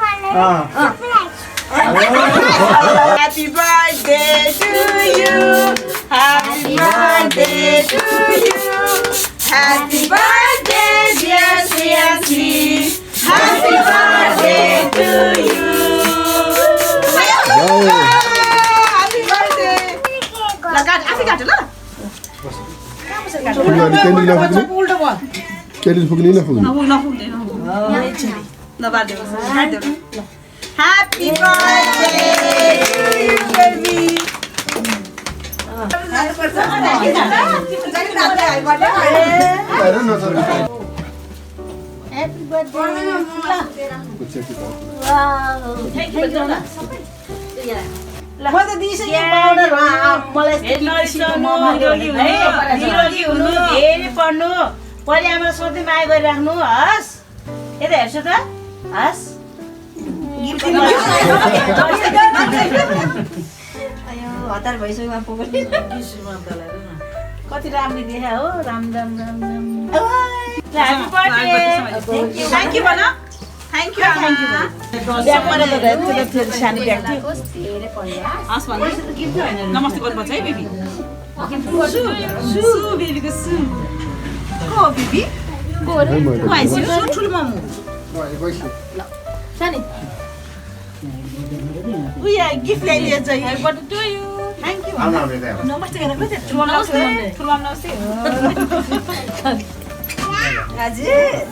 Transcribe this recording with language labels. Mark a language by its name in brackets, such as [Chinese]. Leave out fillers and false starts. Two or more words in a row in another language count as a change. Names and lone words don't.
[English] Happy birthday to you. Happy birthday to you. Happy birthday, dear Sriyanshi. Happy birthday to you. Happy birthday. [Nepali] ल काट आफै काट ल क्यान्डिल फुक्ने नफुक्ने [English] Happy birthday, baby. Happy birthday. [Nepali] म त दिइसकेँ पाउडर मलाई निरोगी हुनु धेरै पढ्नु परिवारमा सोध्दै माया गरिराख्नु हस् यता हेर्छु त हस् हतार भइसक्यो कति राम्रो देखा हो राम राम राम राम [English] thank you [Nepali] भन [English] thank you [Nepali] सानो ब्याग थियो नमस्ते गर्नुपर्छ है बेबी सु बेबीको सु को बेबी ठुलो मामु उयो गिफ्ट ल्याइदिएछ [English] thank you [Nepali] नमस्ते गरेको ठुलो नमस्ते हजुर